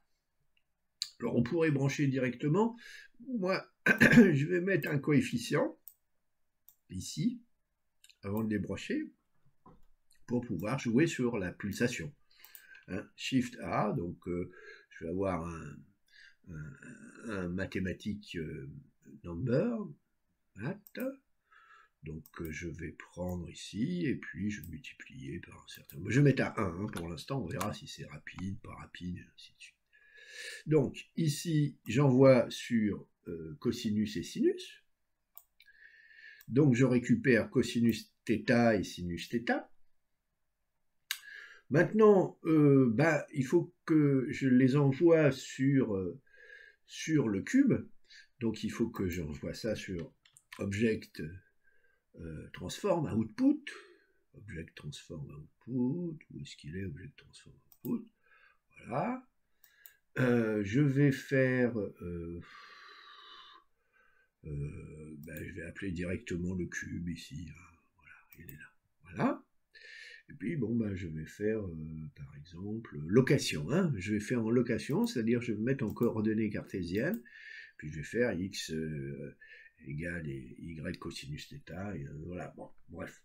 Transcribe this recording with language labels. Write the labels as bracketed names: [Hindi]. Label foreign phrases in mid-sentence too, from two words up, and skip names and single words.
[French] Alors on pourrait brancher directement. Moi, je vais mettre un coefficient, ici, avant de les brancher, pour pouvoir jouer sur la pulsation. Shift A, donc je vais avoir un mathématique number, math. Donc je vais prendre ici, et puis je vais multiplier par un certain... Je vais mettre à 1 pour l'instant, on verra si c'est rapide, pas rapide, et ainsi de suite. Donc ici, j'envoie sur cosinus et sinus. Donc je récupère cosinus θ et sinus θ. Maintenant, il faut que je les envoie sur le cube. Donc il faut que j'envoie ça sur [English] object transform output, object transform output, [French] où est-ce qu'il est, [English] object transform output, [French] voilà. Je vais faire, je vais appeler directement le cube ici, voilà, il est là, voilà. Et puis je vais faire, par exemple, location, je vais faire en location, c'est-à-dire je vais me mettre en coordonnées cartésiennes, puis je vais faire x égale y cosinus θ, et voilà, bon, bref.